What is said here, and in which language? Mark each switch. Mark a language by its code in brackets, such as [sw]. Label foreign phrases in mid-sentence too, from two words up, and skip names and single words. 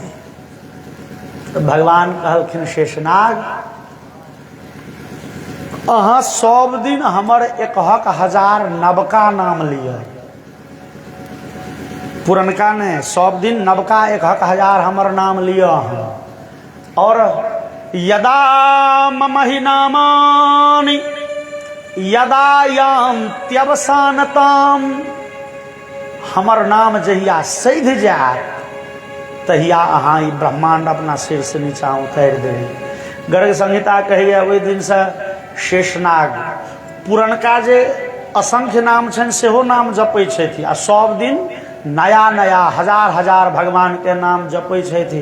[mai] तो भगवान कहलखिन शेषनाग अहाँ सब दिन हमर 1000 नवका नाम लिया, पुरनका ने सब दिन नवका 1000 हमर नाम लिया। [sa] और यदा ममहि नामानि यदा यान्त्यवसानताम, [mai] हमर नाम जहिया सैध जाए तहिया अहाँ ई ब्रह्मांड अपना सिर से नीचा उतार देबै। गर्ग संहिता कहैया ओहि दिन से शेषनाग पुरनका जे असंख्य नाम छनि सेहो नाम जपै छथि आ सब दिन नया नया 1000 भगवान के नाम जपै छथि।